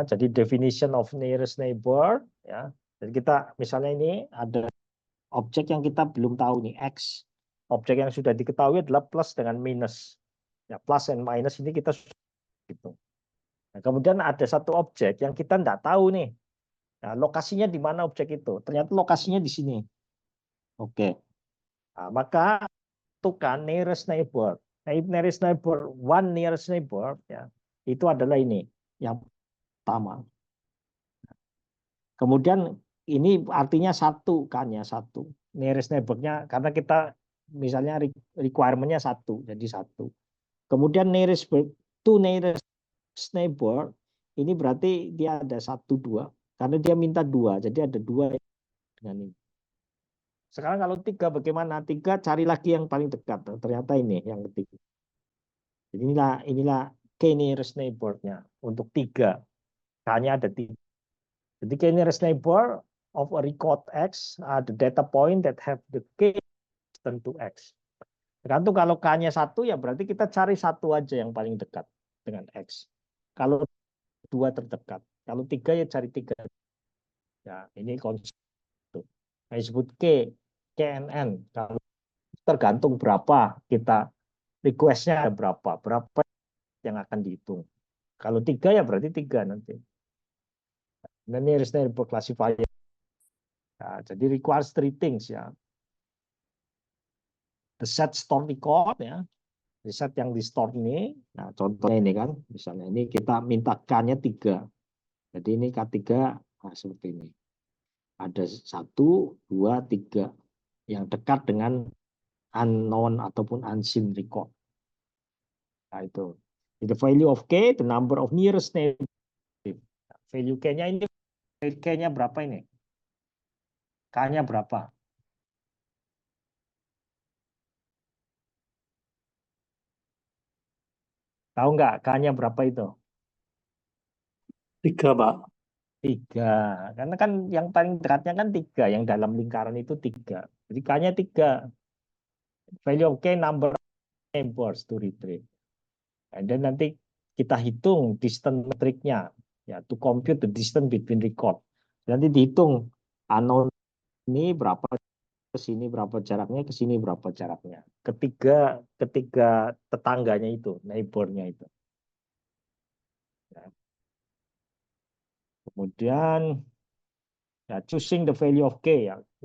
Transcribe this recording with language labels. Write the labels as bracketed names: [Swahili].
[English] Jadi definition of nearest neighbor ya. [Indonesian] Jadi kita misalnya ini ada objek yang kita belum tahu nih X. Objek yang sudah diketahui adalah plus dengan minus. Ya, [English] plus and minus [Indonesian] ini kita gitu. Nah, kemudian ada satu objek yang kita tidak tahu nih. Nah, lokasinya di mana objek itu? Ternyata lokasinya di sini. Oke. Nah, maka tentukan nearest neighbor. [English] Nearest neighbor, one nearest neighbor ya. [Indonesian] Itu adalah ini yang pertama. Kemudian ini artinya satu kan ya, satu. Nearest neighbor-nya karena kita misalnya requirement-nya satu, jadi satu. Kemudian to nearest neighbor ini berarti dia ada 1, 2 karena dia minta 2, jadi ada 2 dengan ini. Sekarang kalau 3 bagaimana? 3 cari lagi yang paling dekat. Ternyata ini yang ketiga. Jadi inilah k nearest neighbor-nya untuk 3. Hanya ada 3. [English] Jadi k nearest neighbor of a record X are the data point that have the k distance to X. [Indonesian] Tergantung kalau k-nya 1 ya berarti kita cari 1 aja yang paling dekat dengan X. Kalau 2 terdekat. Kalau 3 ya cari 3. Ya, ini konsep itu. Nah, disebut KNN. Kalau tergantung berapa kita request-nya ada berapa yang akan dihitung. Kalau 3 ya berarti 3 nanti. Nah, ini neighbor classifier. Nah, jadi requires 3 things ya. [English] The set store record [Indonesian] ya. The set yang di store ini. Nah, contohnya ini kan. Misalnya ini kita minta K-nya 3. Jadi ini K3 nah, seperti ini. Ada 1, 2, 3 yang dekat dengan unknown ataupun unseen record. Nah, itu. [English] The value of K, the number of nearest neighbor. [Indonesian] Value K-nya ini, K-nya berapa ini? K-nya berapa? Tahu nggak K-nya berapa itu? 3, Pak. 3. Karena kan yang paling dekatnya kan 3. Yang dalam lingkaran itu 3. Jadi K-nya 3. [English] Value of K, number of neighbors to retrieve. [Indonesian] Dan nanti kita hitung distance metriknya. [English] Ya, to compute the distance between record. [Indonesian] Nanti dihitung unknown ini berapa, ke sini berapa jaraknya, ke sini berapa jaraknya. Ketiga tetangganya itu, neighbor-nya itu. Ya. [English] Kemudian ya, choosing the value of K ya.